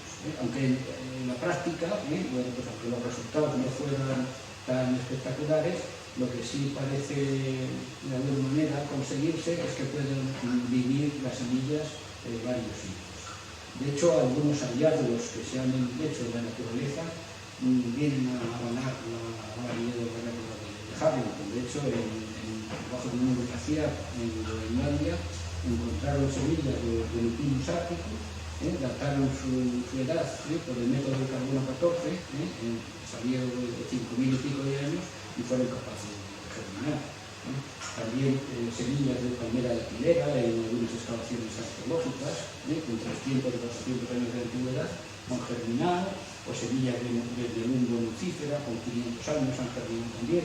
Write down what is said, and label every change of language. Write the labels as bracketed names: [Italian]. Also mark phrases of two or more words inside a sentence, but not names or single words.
[Spanish] Aunque en la práctica, bueno, pues aunque los resultados no fueran tan espectaculares, lo que sí parece de alguna manera conseguirse es que pueden vivir las semillas varios siglos. De hecho, algunos hallazgos que se han hecho en la naturaleza vienen a avalar la validez de la regla de Harrington. De hecho, bajo una glaciar en Groenlandia encontraron semillas de Lupinus árticus, dataron su edad por el método del carbono 14, salieron de 5.000 y pico de años y fueron capaces de germinar. También semillas de palmera de pilera en algunas excavaciones arqueológicas, con 300 o 400 años de antigüedad, han germinado, o semillas de lumbo nucífera con 500 años han germinado también.